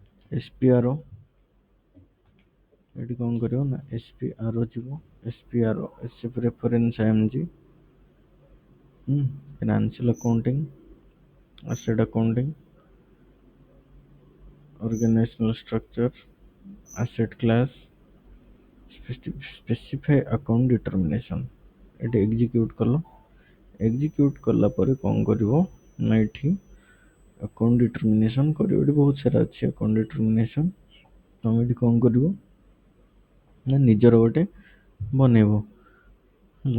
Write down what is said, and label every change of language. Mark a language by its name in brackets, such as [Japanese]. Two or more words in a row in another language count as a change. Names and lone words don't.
[Odia] SPRO ଏଠି କ'ଣ କରିବ ନା SPRO ଯିବ। [English] SPRO Asset Reference IMG, Financial Accounting, Asset Accounting, Organizational Structure, Asset Class, Specify Account Determination। [Odia] ଏଠି ଏକ୍ଜିକ୍ୟୁଟ୍ କଲ। ଏକ୍ଜିକ୍ୟୁଟ୍ କଲା ପରେ କ'ଣ କରିବ ନା ଏଠି [English] account determination [Odia] କରିବ। ଏଠି ବହୁତ ସାରା ଅଛି [English] account determination. [Odia] ତମେ ଏଠି କ'ଣ କରିବ ନା ନିଜର ଗୋଟେ ବନେଇବ ହେଲା।